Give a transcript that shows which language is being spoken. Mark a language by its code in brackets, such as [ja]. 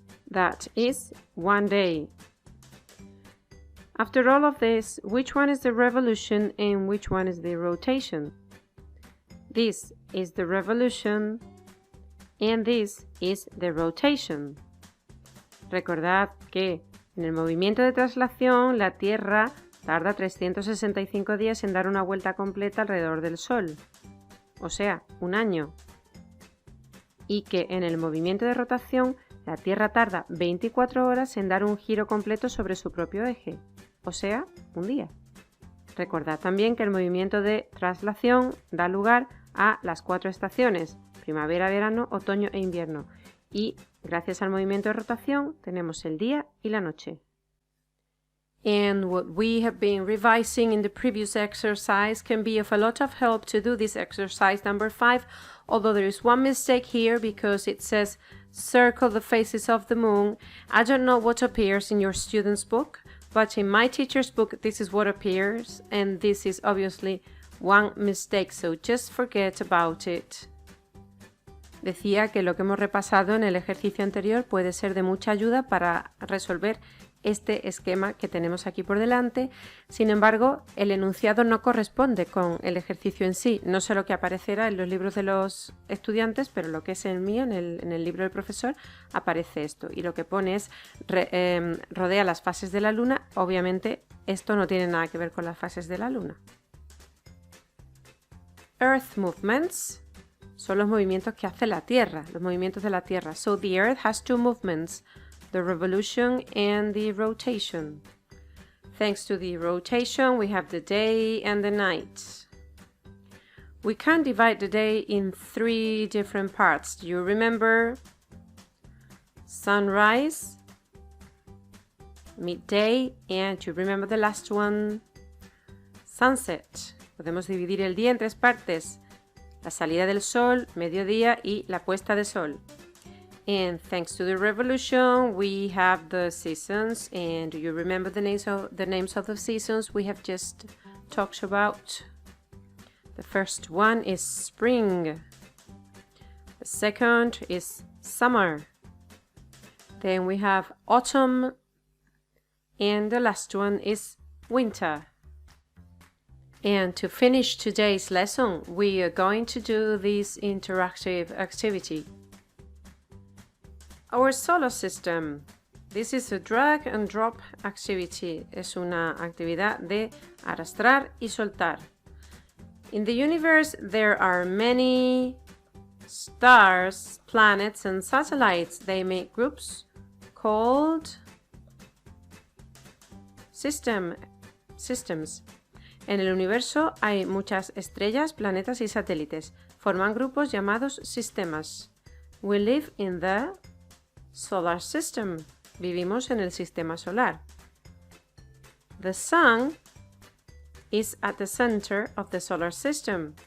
[en] That is 1 day. After all of this, which one is the revolution and which one is the rotation? This is the revolution and this is the rotation. [es] Recordad que en el movimiento de traslación la Tierra tarda 365 días en dar una vuelta completa alrededor del Sol, o sea, un año. Y que en el movimiento de rotación la Tierra tarda 24 horas en dar un giro completo sobre su propio eje, o sea, un día. Recordad también que el movimiento de traslación da lugar a las 4 estaciones: primavera, verano, otoño e invierno. Y gracias al movimiento de rotación tenemos el día y la noche. [en] And what we have been revising in the previous exercise can be of a lot of help to do this exercise number 5, although there is one mistake here because it says circle the faces of the moon. I don't know what appears in your student's book, but in my teacher's book this is what appears, and this is obviously one mistake, so just forget about it. [es] Decía que lo que hemos repasado en el ejercicio anterior puede ser de mucha ayuda para resolver este esquema que tenemos aquí por delante. Sin embargo, el enunciado no corresponde con el ejercicio en sí. No sé lo que aparecerá en los libros de los estudiantes, pero lo que es el mío, en el libro del profesor, aparece esto. Y lo que pone es rodea las fases de la luna. Obviamente, esto no tiene nada que ver con las fases de la luna. [en] Earth movements [es] son los movimientos que hace la Tierra, los movimientos de la Tierra. [en] So the Earth has two movements, the revolution and the rotation. Thanks to the rotation, we have the day and the night. We can divide the day in 3 different parts. Do you remember? Sunrise, midday, and you remember the last one? Sunset. [es] Podemos dividir el día en 3 partes. La salida del sol, mediodía y la puesta de sol. [en] And thanks to the revolution, we have the seasons. And do you remember the names of the seasons we have just talked about? The first one is spring. The second is summer. Then we have autumn. And the last one is winter. And to finish today's lesson, we are going to do this interactive activity. Our solar system. This is a drag and drop activity. [es] Es una actividad de arrastrar y soltar. [en] In the universe, there are many stars, planets, and satellites. They make groups called systems. [es] En el universo hay muchas estrellas, planetas y satélites. Forman grupos llamados sistemas. [en] We live in the solar system. [es] Vivimos en el sistema solar. [en] The sun is at the center of the solar system.